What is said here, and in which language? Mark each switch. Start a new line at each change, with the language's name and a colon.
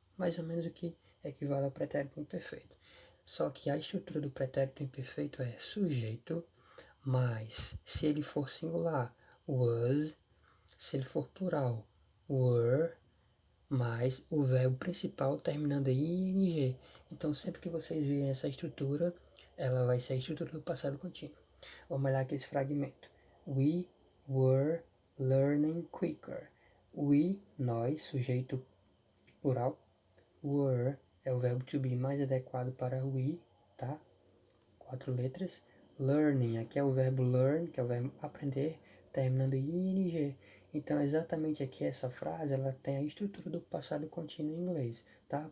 Portuguese: Mais ou menos o que equivale ao pretérito imperfeito. Só que a estrutura do pretérito imperfeito é sujeito, mais, se ele for singular, was, se ele for plural, were, mais o verbo principal terminando em ing. Então, sempre que vocês virem essa estrutura, ela vai ser a estrutura do passado contínuo. Vamos olhar aqui esse fragmento.
English: We were learning quicker.
Portuguese: We, nós, sujeito plural. Were é o verbo to be mais adequado para we, tá? 4 letras. Learning, aqui é o verbo learn, que é o verbo aprender, terminando em ing. Então, exatamente aqui essa frase, ela tem a estrutura do passado contínuo em inglês, tá?